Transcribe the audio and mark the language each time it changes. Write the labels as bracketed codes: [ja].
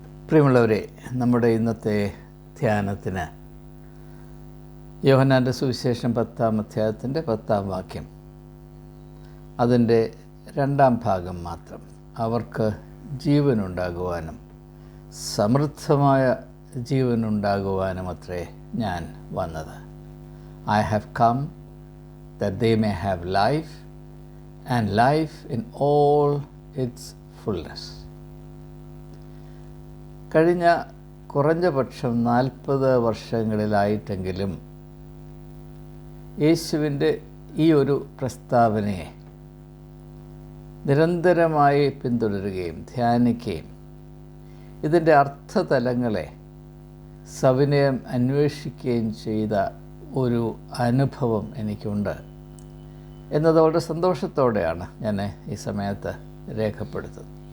[ml] പ്രിയമുള്ളവരെ, നമ്മുടെ ഇന്നത്തെ ധ്യാനത്തിന് യോഹന്നാൻ്റെ സുവിശേഷം 10-ാം അധ്യായത്തിൻ്റെ 10-ാം വാക്യം, അതിൻ്റെ 2-ാം ഭാഗം മാത്രം. അവർക്ക് ജീവനുണ്ടാകുവാനും സമൃദ്ധമായ ജീവനുണ്ടാകുവാനും അത്രേ ഞാൻ വന്നത്. [en] I have come that they may have life and life in all its fullness. [ml] കഴിഞ്ഞ കുറഞ്ഞ പക്ഷം 40 വർഷങ്ങളിലായിട്ടെങ്കിലും യേശുവിൻ്റെ ഈ ഒരു പ്രസ്താവനയെ നിരന്തരമായി പിന്തുടരുകയും ധ്യാനിക്കുകയും ഇതിൻ്റെ അർത്ഥതലങ്ങളെ സവിനയം അന്വേഷിക്കുകയും ചെയ്ത ഒരു അനുഭവം എനിക്കുണ്ട് എന്നത് വളരെ സന്തോഷത്തോടെയാണ് ഞാൻ ഈ സമയത്ത് രേഖപ്പെടുത്തുന്നത്.